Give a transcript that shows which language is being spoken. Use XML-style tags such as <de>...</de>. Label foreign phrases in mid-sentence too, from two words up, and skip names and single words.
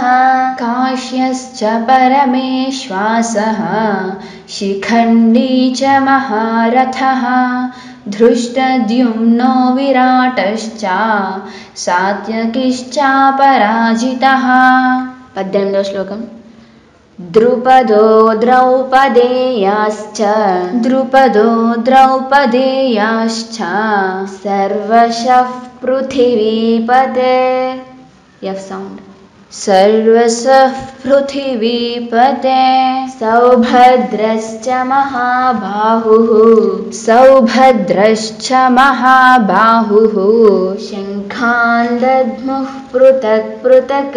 <sa>काश्यश्च परमेश्वासः शिखण्डी च महारथः धृष्टद्युम्नो विराटश्च सात्यकिश्चापराजितः</sa> <te>18వ శ్లోకం</te> <sa>ద్రుపదో ద్రౌపదేయాశ్చ సర్వశః పృథివీపతే</sa> <en>F sound</en> <sa>सर्वशः पृथिवीपते सौभद्रश्च महाबाहुः शङ्खान् दद्मुः पृथक् पृथक्</sa>